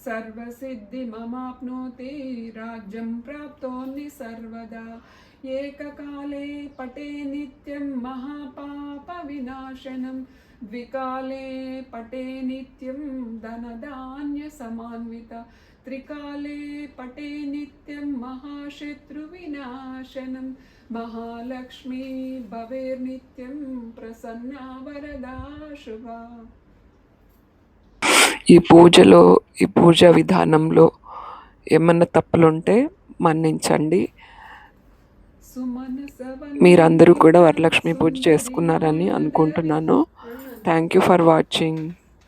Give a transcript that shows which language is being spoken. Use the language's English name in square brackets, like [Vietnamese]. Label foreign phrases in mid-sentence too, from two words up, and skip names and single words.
[Sanskrit] सर्वसिद्धिममाप्नोति राज्यं प्राप्तोऽन्नि सर्वदा एककाले पटे नित्यं महापापविनाशनं द्विकाले पटे नित्यं धनधान्यसमान्वित त्रिकाले पटे नित्यं महाशत्रुविनाशनं महालक्ष्मी भवेर्नित्यं प्रसन्ना वरदा शुभा. [Telugu] ఈ పూజా విధానంలో ఏమన్నా తప్పులుంటే మన్నించండి. మీరందరూ కూడా వరలక్ష్మి పూజ చేసుకున్నారని అనుకుంటున్నాను. [English] thank you for watching.